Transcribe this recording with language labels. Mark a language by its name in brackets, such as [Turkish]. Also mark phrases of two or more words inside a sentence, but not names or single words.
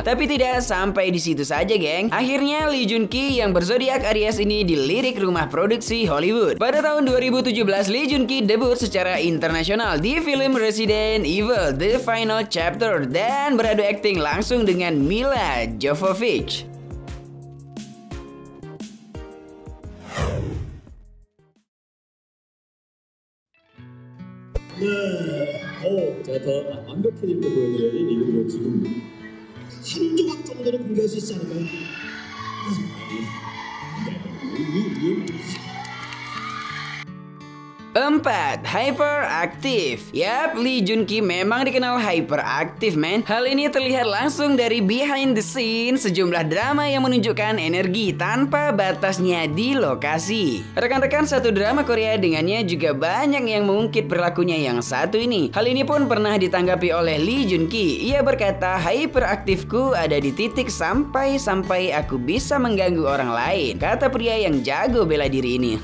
[Indonesian] Tapi tidak sampai di situ saja, geng. Akhirnya Lee Jun Ki yang berzodiak Aries ini dilirik rumah produksi Hollywood. Pada tahun 2017, Lee Jun Ki debut secara internasional di film Resident Evil The Final Chapter dan beradu akting langsung dengan Mila Jovovich. [Korean] 제가 더 완벽해질 때 보여드려야지. 이거 지금 한 조각 정도는 공개할 수 있지 않을까요? [Indonesian] 4. Hyperaktif. Yap, Lee Jun Ki memang dikenal hyperaktif, men. Hal ini terlihat langsung dari [English] behind the scene [Indonesian] sejumlah drama yang menunjukkan energi tanpa batasnya di lokasi. Rekan-rekan satu drama Korea dengannya juga banyak yang mengungkit perilakunya yang satu ini. Hal ini pun pernah ditanggapi oleh Lee Jun Ki. Ia berkata, hyperaktifku ada di titik sampai aku bisa mengganggu orang lain, kata pria yang jago bela diri ini.